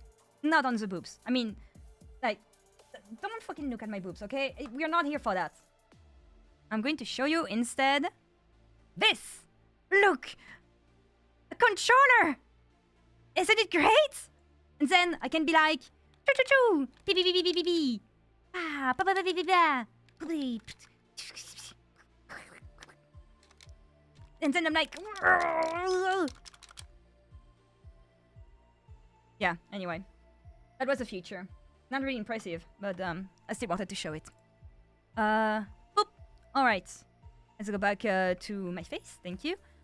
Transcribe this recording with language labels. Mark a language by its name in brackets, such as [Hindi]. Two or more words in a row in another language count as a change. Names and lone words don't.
[English] Not on the boobs. I mean, like, don't fucking look at my boobs, okay? We're not here for that. I'm going to show you instead this. Look! A controller! Isn't it great? And then I can be like, choo choo choo, pee pee pee pee pee pee, ah, ba ba ba ba ba ba. And then I'm like, yeah. Anyway, that was a feature. Not really impressive, but I still wanted to show it. Boop. All right. Let's go back to my face. Thank you.